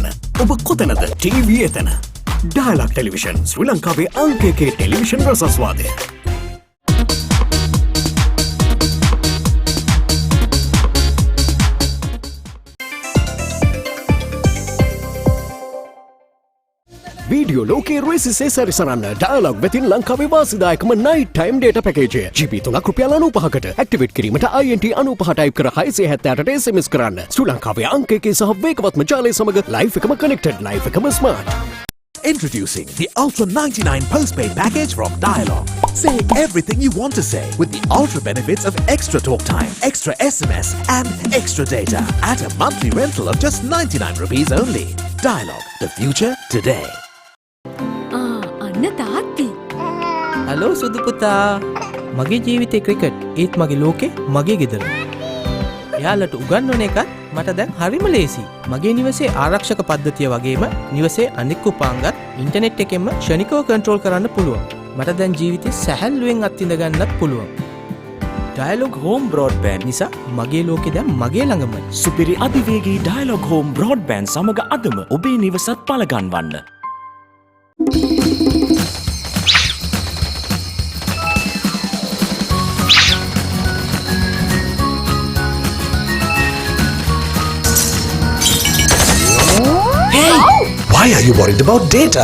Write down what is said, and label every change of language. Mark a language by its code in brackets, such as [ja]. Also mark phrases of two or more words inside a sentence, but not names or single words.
[si] ඔබ කොතැනද TV එතන. Dialog Television ශ්‍රී ලංකාවේ අංක 1 ටෙලිවිෂන් රසස්වාදය. වීඩියෝ ලෝකයේ රේසිසේ සැරිසරන්න ඩයලොග් වෙතින් ලංකාවේ වාසිදායකම [en] night time data package [si] GB 3ක් රුපියල් 95කට ඇක්ටිවේට් කිරීමට INT 95 ටයිප් කර 678ට SMS කරන්න. ශ්‍රී ලංකාවේ අංක 1 සහ වේගවත්ම ජාලය සමග ලයිෆ් එකම connected ලයිෆ් එකම smart. [en] Introducing the Ultra 99 postpaid package from Dialog. Say everything you want to say with the ultra benefits of extra talk time, extra SMS and extra data at a monthly rental of just 99 rupees only. Dialog, the future today. [si] අන්න තාත්ති. හලෝ සුදු පුතා. මගේ ජීවිතේ ක්‍රිකට් ඒත් මගේ ලෝකේ මගේ ගෙදර. එයාලට උගන්වන එකත් මට දැන් හරිම ලේසි. මගේ නිවසේ ආරක්ෂක පද්ධතිය වගේම නිවසේ අනික් උපාංගත් ඉන්ටර්නෙට් එකෙන්ම ක්ෂණිකව කන්ට්‍රෝල් කරන්න පුළුවන්. මට දැන් ජීවිතේ සැහැල්ලුවෙන් අත්විඳ ගන්නත් පුළුවන්. ඩයලොග් හෝම් බ්‍රෝඩ්බෑන්ඩ් නිසා මගේ ලෝකෙ දැන් මගේ ළඟමයි. සුපිරි අධිවේගී ඩයලොග් හෝම් බ්‍රෝඩ්බෑන්ඩ් සමග අදම ඔබේ නිවසත් පලගන්වන්න. [en] Why are you worried about data?